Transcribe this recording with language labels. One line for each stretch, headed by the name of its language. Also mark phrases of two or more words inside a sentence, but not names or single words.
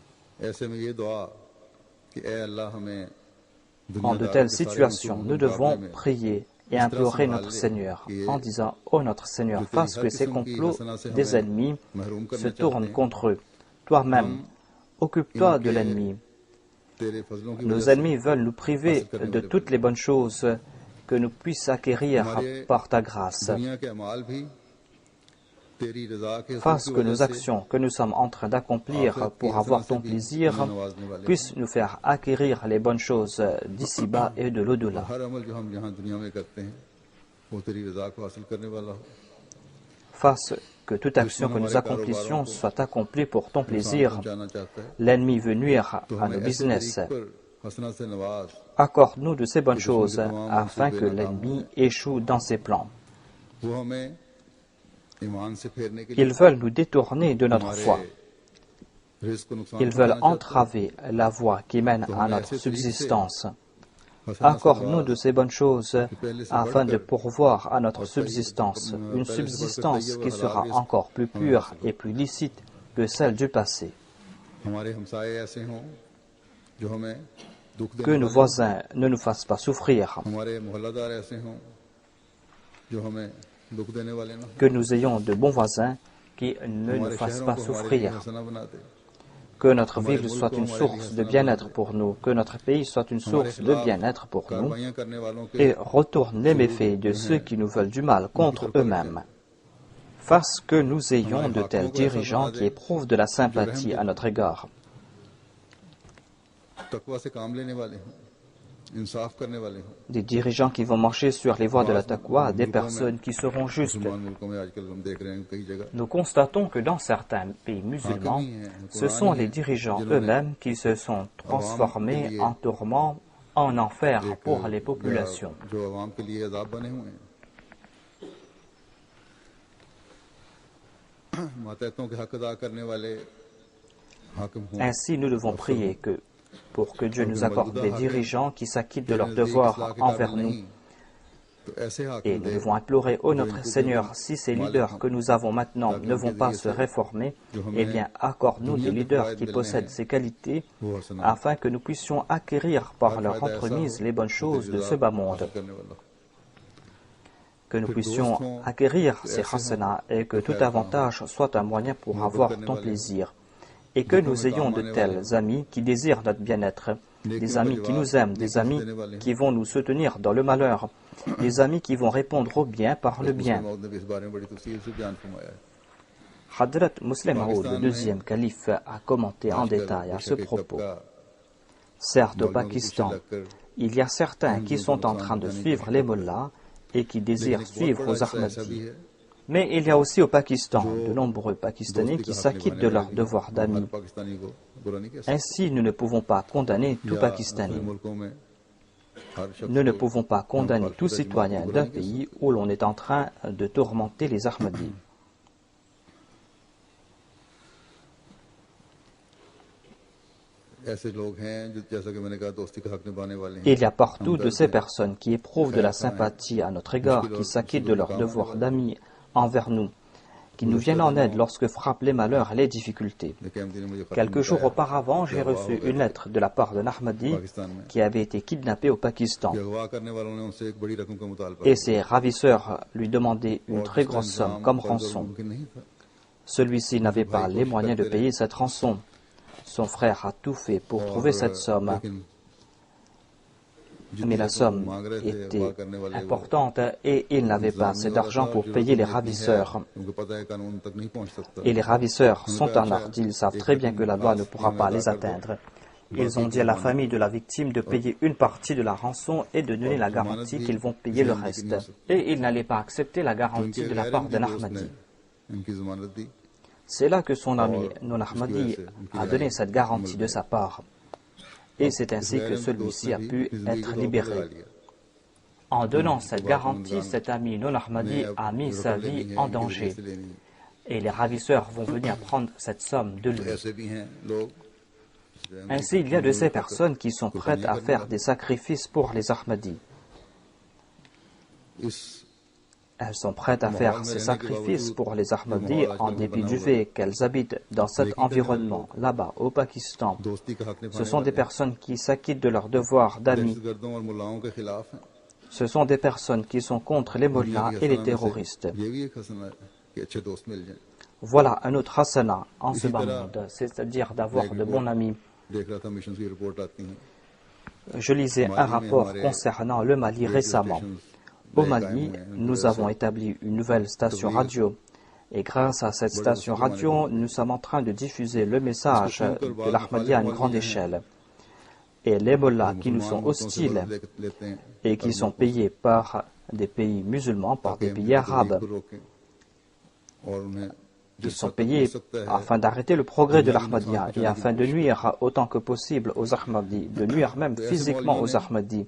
French: En de telles situations, nous devons prier et implorer notre Seigneur en disant « Ô notre Seigneur, fasse que ces complots des ennemis se tournent contre eux. Toi-même, occupe-toi de l'ennemi. Nos ennemis veulent nous priver de toutes les bonnes choses que nous puissions acquérir par ta grâce.
Urdu: تیری رضا کے
French: fasse
Urdu: हुस्न
French: que
Urdu: की
French: nos
Urdu: وجہ سے
French: actions que nous sommes en train d'accomplir
Urdu: آخرت کی
French: pour avoir
Urdu: حسنات سے
French: ton
Urdu: भी
French: plaisir
Urdu: تمہیں نوازنے والے ہیں.
French: puissent nous faire acquérir les bonnes choses d'ici-bas et de
Urdu: और
French: l'au-delà.
Urdu: ہر عمل جو ہم یہاں دنیا میں کرتے ہیں وہ تیری رضا کو حاصل کرنے والا ہو.
French: Fasse que toute action
Urdu: दुश्मन
French: que nous
Urdu: हमारे
French: accomplissions
Urdu: کاروباروں کو
French: soit accomplie pour ton
Urdu: नुकसान
French: plaisir.
Urdu: پہنچانا چاہتا ہے
French: L'ennemi veut nuire
Urdu: तो
French: à
Urdu: हमें
French: nos
Urdu: ऐसे
French: business.
Urdu: طریق پر حسنات سے نواز
French: Accorde-nous de ces bonnes
Urdu: کہ دشمن کے
French: choses
Urdu: तमाम
French: afin
Urdu: मंसूबे
French: que
Urdu: ناکام ہو
French: l'ennemi
Urdu: जाएं।
French: échoue dans ses plans.
Urdu: وہ ہمیں ایمان سے پھیرنے کے
French: Ils
Urdu: लिए
French: veulent nous détourner de notre
Urdu: हमारे
French: foi.
Urdu: رزق کو نقصان
French: Ils veulent
Urdu: پہنچانا چاہتا ہے.
French: entraver la voie qui mène
Urdu: तो
French: à
Urdu: हमें
French: notre
Urdu: ایسے طریق سے
French: subsistance.
Urdu: حسنات سے
French: Accorde-nous de
Urdu: नवाज
French: ces bonnes choses
Urdu: کہ پہلے سے
French: afin de
Urdu: बढ़कर
French: pourvoir à notre
Urdu: और
French: subsistance, une
Urdu: پہلے سے بڑھ کر
French: subsistance
Urdu: तैयब
French: qui
Urdu: और
French: sera
Urdu: حلال رزق
French: encore plus
Urdu: हमें
French: pure
Urdu: حاصل ہو.
French: et plus licite que celle du passé.
Urdu: ہمارے ہمسائے ایسے ہوں جو ہمیں دکھ
French: Que
Urdu: देने
French: nos
Urdu: والے ہوں.
French: voisins ne nous fassent pas souffrir.
Urdu: ہمارے محلہ دار ایسے ہوں جو ہمیں دکھ دینے والے نہ ہوں.
French: Que nous ayons de bons voisins qui ne nous
Urdu: हमारे
French: fassent
Urdu: शहरों
French: pas
Urdu: کو ہمارے لیے
French: souffrir.
Urdu: حسنہ بنا دے.
French: Que notre ville soit une source de bien-être pour nous. Que notre pays soit une
Urdu: हमारे
French: source de
Urdu: खिलाफ
French: bien-être pour nous.
Urdu: کارروائیاں کرنے والوں کے
French: Et retourne les méfaits de ceux qui nous veulent du mal contre eux-mêmes. Fasse que nous ayons de tels dirigeants qui éprouvent de la sympathie à notre égard.
Urdu: تقویٰ سے کام لینے والے ہوں، انصاف کرنے والے ہوں.
French: Des dirigeants qui vont marcher sur les voies de la taqwa, des personnes qui seront justes.
Urdu: مسلمان ملکوں میں آج کل ہم دیکھ رہے ہیں کئی جگہ
French: Nous constatons que dans certains pays musulmans, ce sont les dirigeants eux-mêmes qui se sont transformés en tourments, en enfer pour les populations.
Urdu: جو عوام کے لیے عذاب بنے ہوئے ہیں۔ ماتحتوں کے حق ادا کرنے والے حاکم ہوں.
French: Ainsi, nous devons prier pour que Dieu nous accorde des dirigeants qui s'acquittent de leurs devoirs envers nous.
Urdu: تو ایسے
French: Et
Urdu: हाकिम
French: nous
Urdu: दे
French: devons implorer, ô notre Seigneur, si ces leaders que nous avons maintenant ne vont pas se réformer, eh bien, accorde-nous des leaders qui possèdent ces qualités
Urdu: وہ حسنہ
French: afin que nous puissions acquérir par leur entremise les bonnes choses de ce bas monde.
Urdu: کرنے والا.
French: Que nous puissions acquérir ces hasanah et que tout avantage soit un moyen pour avoir ton plaisir. Et que nous ayons de tels amis qui désirent notre bien-être, des amis qui nous aiment, des amis qui vont nous soutenir dans le malheur, des amis qui vont répondre au bien par le bien.
Urdu: موعود نے بھی اس بارے میں بڑی تفصیل سے بیان فرمایا ہے.
French: Hadrat Muslim Maud, le deuxième calife, a commenté en détail à ce propos. Certes, au Pakistan, il y a certains qui sont en train de suivre les mollahs et qui désirent suivre aux Ahmadis. Mais il y a aussi au Pakistan de nombreux Pakistanais qui s'acquittent de leur devoir d'amis.
Urdu: پاکستانی کو برا نہیں کہہ
French: Ainsi, nous ne pouvons pas condamner tout
Urdu: सकते।
French: Pakistanais.
Urdu: ملکوں میں ہر شخص
French: Nous ne
Urdu: को
French: pouvons pas condamner tout citoyen d'un pays où l'on est en train de tourmenter les Ahmadis.
Urdu: ایسے لوگ ہیں جو جیسا کہ میں نے کہا دوستی کا حق نبھانے والے ہیں.
French: Il y a partout de ces personnes qui éprouvent de la sympathie à notre égard, qui s'acquittent de leur devoir d'amis envers nous, qui nous viennent en aide lorsque frappent les malheurs et les difficultés.
Urdu: لیکن احمدی نے مجھے خط
French: Quelques jours
Urdu: बताया
French: auparavant, j'ai reçu une lettre de la part d'un Ahmadi qui avait été kidnappé au Pakistan.
Urdu: کہ اغوا کرنے والوں نے ان سے ایک بڑی رقم کا مطالبہ
French: Et ses ravisseurs lui demandaient une très grosse somme comme rançon.
Urdu: ممکن نہیں تھا.
French: Celui-ci n'avait pas les moyens de payer cette rançon. Son frère a tout fait pour trouver cette somme,
Urdu: लेकिन
French: mais la somme était importante et il n'avait pas assez d'argent pour payer les ravisseurs.
Urdu: ان کو پتا ہے قانون تک نہیں پہنچ سکتا.
French: Et les ravisseurs sont en art, ils savent très bien que la loi ne pourra pas les atteindre. Ils ont dit à la famille de la victime de payer une partie de la rançon et de donner la garantie qu'ils vont payer le reste. Et ils n'allaient pas accepter la garantie de la part d'un Ahmadi.
Urdu: ان کی ضمانت دی.
French: C'est là que son ami non-Ahmadi a donné cette garantie de sa part. Et c'est ainsi que celui-ci a pu être libéré. En donnant cette garantie, cet ami non-Ahmadi a mis sa vie en danger. Et les ravisseurs vont venir prendre cette somme de lui.
Urdu: ایسے بھی ہیں لوگ
French: Ainsi, il y a de ces personnes qui sont prêtes à faire des sacrifices pour les Ahmadis.
Urdu: इस
French: Elles sont prêtes à faire ces sacrifices pour les Ahmadis en dépit du fait qu'elles habitent dans cet environnement, là-bas, au Pakistan.
Urdu: دوستی کا حق نبھانے
French: Ce sont des personnes qui s'acquittent de leur devoir d'amis.
Urdu: دہشت گردوں اور ملاؤں کے خلاف ہیں.
French: Ce sont des personnes qui sont contre les mollahs et les terroristes.
Urdu: یہ بھی ایک حسنہ ہے کہ اچھے دوست مل جائیں.
French: Voilà un autre hasana en ce bas monde, c'est-à-dire d'avoir de bons amis.
Urdu: دیکھ رہا تھا مشن کی رپورٹ آتی ہے
French: Je lisais un rapport concernant le Mali récemment. Au Mali, nous avons établi une nouvelle station radio Et grâce à cette station radio, nous sommes en train de diffuser le message de l'Ahmadiyya à une grande échelle. Et les mollahs qui nous sont hostiles et qui sont payés par des pays musulmans, par des pays arabes, qui sont payés afin d'arrêter le progrès de l'Ahmadiyya et afin de nuire autant que possible aux Ahmadis, de nuire même physiquement aux Ahmadis.